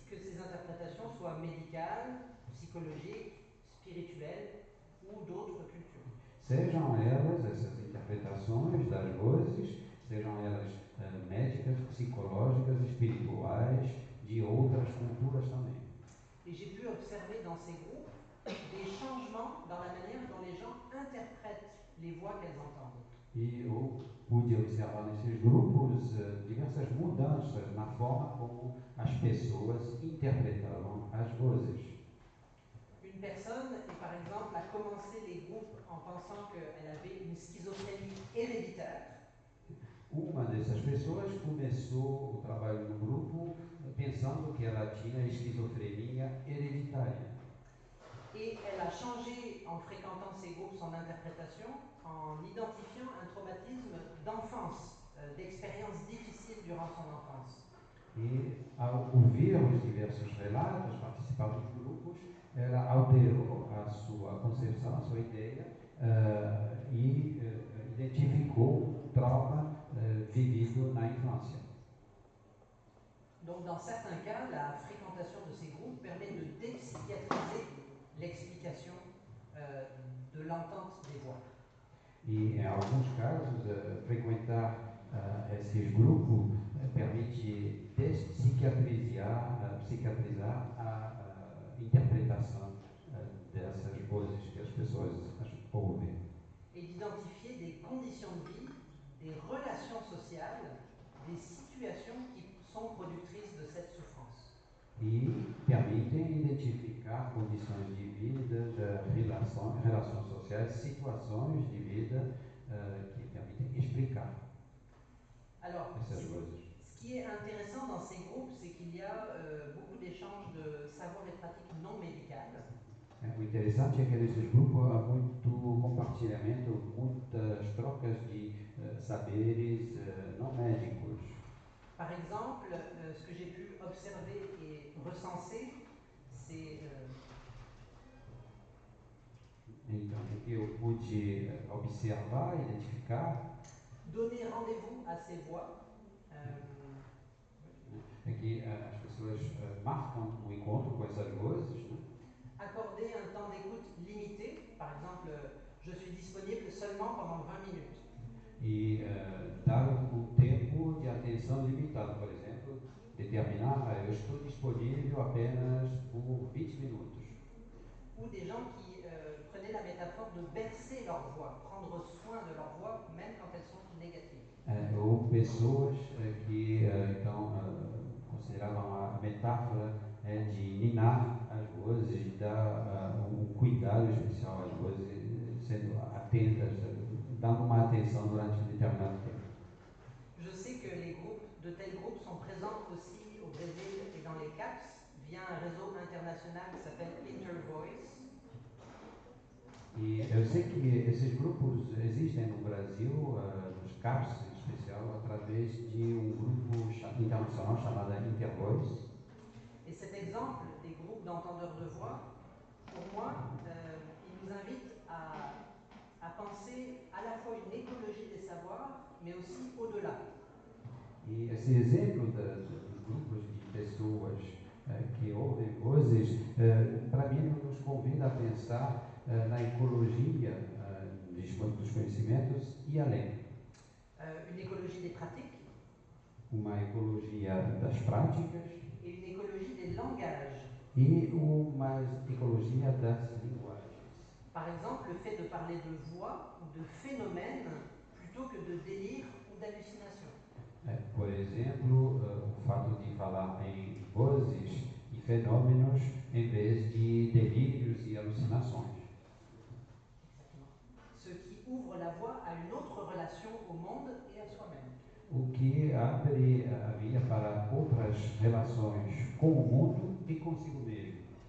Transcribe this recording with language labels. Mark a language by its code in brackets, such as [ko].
[fr] Que ces interprétations soient médicales, psychologiques, spirituelles ou d'autres cultures. [pt] Sejam elas, essas interpretações das vozes, sejam elas médicas, psicológicas, espirituais, de outras culturas também. [fr] Et j'ai pu observer dans ces groupes des changements dans la manière dont les gens interprètent les voix qu'elles entendent. [pt] E eu pude observar nesses grupos diversas mudanças na forma como as pessoas interpretavam as vozes. [fr] Une personne, par exemple, a commencé les groupes en pensant qu'elle avait une schizophrénie héréditaire. [pt] Uma dessas pessoas começou o trabalho no grupo pensando que ela tinha esquizofrenia hereditária. [fr] Et elle a changé, en fréquentant ces groupes, son interprétation en identifiant un traumatisme d'enfance, d'expériences difficiles durant son enfance. [pt] E, ao ouvir os diversos relatos, participar dos grupos, ela alterou a sua concepção, a sua ideia e identificou um trauma vivido na infância. [fr] Donc, dans certains cas, la fréquentation de ces groupes permet de dépsychiatriser l'explication de l'entente des voix. [pt] E, em alguns casos, frequentar esses grupos permite despsiquiatrizar a interpretação dessas vozes que as pessoas ouvem. [fr] Et d'identifier des conditions de vie, des relations sociales, des situations qui sont productrices de cette souffrance. [pt] E permitem identificar condições de vida, relações sociais, situações de vida que permitem explicar [fr] Alors, [pt] essas vozes. [fr] ce qui est intéressant dans ces groupes, c'est qu'il y a beaucoup d'échanges de savoirs et pratiques non médicales. [pt] O interessante é que nesses grupos há muito compartilhamento, muitas trocas de saberes não médicos. [fr] Par exemple, ce que j'ai pu observer et recenser, c'est [pt] Então, o que eu pude observar, identificar, [fr] donner rendez-vous à ces voix. [pt] é que que as pessoas marcam um encontro com essas vozes, né? [fr] Accorder un temps d'écoute limité, par exemple, je suis disponible seulement pendant 20 minutes. [pt] E dar um tempo de atenção limitado, por exemplo, determinar, eu estou disponível apenas por 20 minutos. [fr] Ou des gens qui prenaient la métaphore de bercer leur voix, prendre soin de leur voix, même quand elles sont négatives. [pt] Ou pessoas que então consideravam a metáfora de ninar as vozes, de dar um cuidado especial às vozes, sendo atentas, dando uma atenção durante um determinado tempo. [fr] Je sais que les groupes, de tels groupes sont présents aussi au Brésil et dans les CAPS via un réseau international qui s'appelle Intervoice. [pt] E eu sei que esses grupos existem no Brasil, nos CAPS em especial, através de um grupo internacional chamado Intervoice. [fr] Et cet exemple des groupes d'entendeurs de voix, pour moi, il nous invite à penser à la fois une écologie des savoirs, mais aussi au-delà. [pt] E esse exemplo dos grupos de pessoas que ouvem vozes, para mim, nos convida a pensar na ecologia dos conhecimentos e além. [fr] Une écologie des pratiques. [pt] Uma ecologia das práticas. [fr] Et une écologie des langages. [pt] E uma ecologia das linguagens. [fr] Par exemple, le fait de parler de voix ou de phénomènes plutôt que de délire ou d'hallucination. [pt] Por exemplo, o fato de falar em vozes e fenômenos em vez de delírios e alucinações. [fr] Ce qui ouvre la voie à une autre relation au monde et à soi-même. [pt] O que abre a via para outras relações com o mundo e consigo mesmo.